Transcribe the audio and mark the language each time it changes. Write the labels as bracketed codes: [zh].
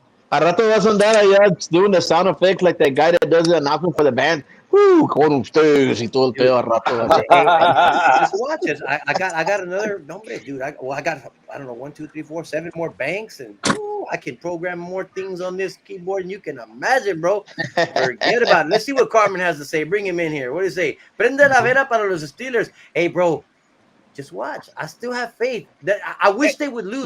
[es] A rato vas a andar allá [en] doing the sound effects like that guy that does the announcement for the band. [es] Con ustedes y todo el pedo a rato. [en] Just watch it. I got another number, dude. I got I don't know 1, 2, 3, 4, 7 more banks, and I can program more things on this keyboard than you can imagine, bro. Forget about it. Let's see what Carmen has to say. Bring him in here. What do you say? [es] Prende la vera para los Steelers. [en] Hey, bro, just watch. I still have faith. That I wish they would lose,